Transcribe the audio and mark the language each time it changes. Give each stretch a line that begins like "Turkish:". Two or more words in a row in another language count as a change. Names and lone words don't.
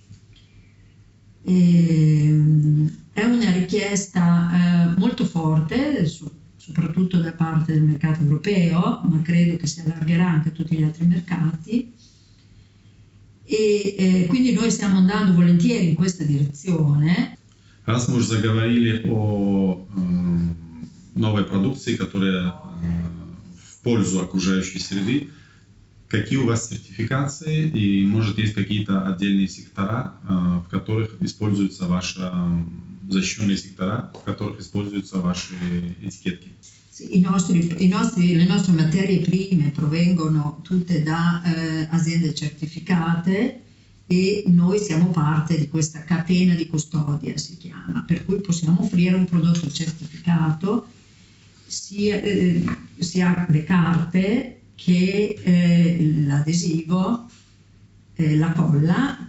Italian: È una richiesta molto forte, soprattutto da parte del mercato europeo, ma credo che si allargherà anche a tutti gli altri mercati, e quindi noi stiamo andando volentieri in questa direzione.
Russian: Раз мы уже заговорили о новой продукции, которая в пользу окружающей среды, какие у вас сертификации и, может, есть какие-то отдельные сектора, в которых используются ваши защищенные сектора, в которых используются ваши этикетки?
Italian: Le nostre materie prime provengono tutte da aziende certificate e noi siamo parte di questa catena di custodia, si chiama, per cui possiamo offrire un prodotto certificato, sia le carte che l'adesivo, la colla.